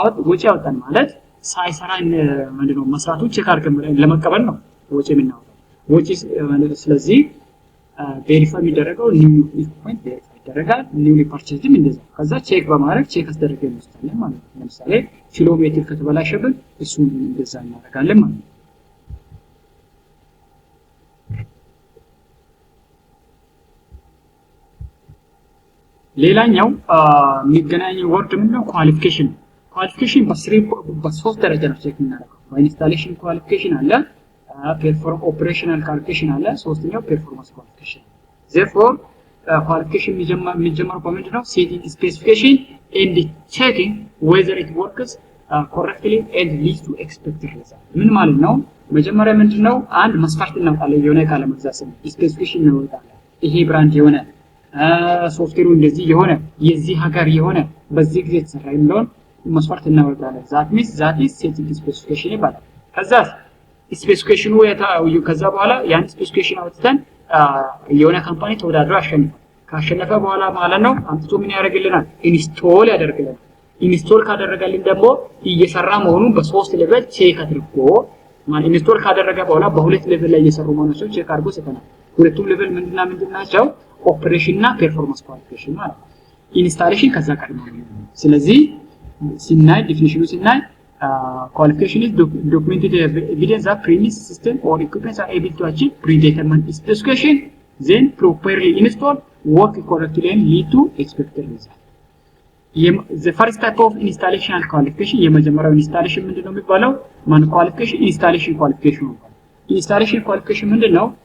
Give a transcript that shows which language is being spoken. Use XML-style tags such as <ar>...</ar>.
<am>ወጪ ያወጣን ማለት ሳይሰራ ምንድነው መስራቱን ቼክ አድርገን ለመቀበል ነው ወጪ የምናወጣው ወጪ። ስለዚህ ቬሪፋይ የሚደረገው ኒው ኢኩዊፕመንት ቬሪፋይ ይደረጋል። ኒውሊ ፐርቼዝድም እንደዛ ከዛ ቼክ በማድረግ ቼክ አስደረገን እንወስዳለን ማለት ነው። ለምሳሌ ኪሎሜትር ከተበላሸብን እሱን እንደዛ እናደርጋለን ማለት ነው። ሌላኛው የሚገናኘው ወርድ ምንድነው? ኳሊፊኬሽን። ኳሊፊኬሽን በሶስት ደረጃ ነው ቼክ የምናደርገው። ኢንስታሌሽን ኳሊፊኬሽን አለ፣ ፐርፎርም ኦፕሬሽናል ኳሊፊኬሽን አለ፣ ሶስተኛው ፐርፎርማንስ ኳሊፊኬሽን። therefore ኳሊፊኬሽን የሚጀምረው በምንድነው?</am> <en>ሴቲንግ ስፔሲፊኬሽን ኤንድ ቼኪንግ whether it works correctly and leads to expected result።</en> <am>ምን ማለት ነው? መጀመሪያ ምንድነው? አንድ መስፈርት እናወጣለን። የሆነ እቃ ለመግዛት ስፔሲፊኬሽን እናወጣለን። ይሄ ብራንድ የሆነ ሶፍትዌሩ እንደዚህ የሆነ የዚህ ሀገር የሆነ በዚህ ጊዜ ተሰራ የሚለውን መስፈርት እናወጣለን።</am> <en>that is setting specification</en> <am>ይባላል። ከዛ ስፔሲፊኬሽኑ ከዛ በኋላ ያን ስፔሲፊኬሽን አውጥተን የሆነ ካምፓኒ ተወዳድሮ አሸንፏል። ካሸነፈ በኋላ ማለት ነው አምጥቶ ምን ያደርግልናል? ኢንስቶል ያደርግልናል። ኢንስቶል ካደረገልን ደግሞ እየሰራ መሆኑን በሶስት ሌቭል ቼክ አድርጎ ማለት ኢንስቶል ካደረገ በኋላ በሁለት ሌቭል ላይ እየሰሩ መሆናቸውን ቼክ አድርጎ ሰጠናል። ሁለቱም ሌቭል ምንድናቸው? ኦፕሬሽን እና ፐርፎርማንስ ኳሊፊኬሽን ማለት ነው። ኢንስታሌሽን ከዛ ቀድሞ ነው። ስለዚህ ሲናይ ዲፊኒሽኑ ሲናይ</am> <en>qualification is documented evidence that premise system or equipment are able to achieve predetermined specification, then properly installed, work correctly and lead to expected result. The first type of installation and qualification</en> <am>የመጀመሪያው ኢንስታሌሽን ምንድነው የሚባለው? ማን ኳሊፊኬሽን? ኢንስታሌሽን ኳሊፊኬሽን ነው። ኢንስታሌሽን ኳሊፊኬሽን ምንድነው?</am>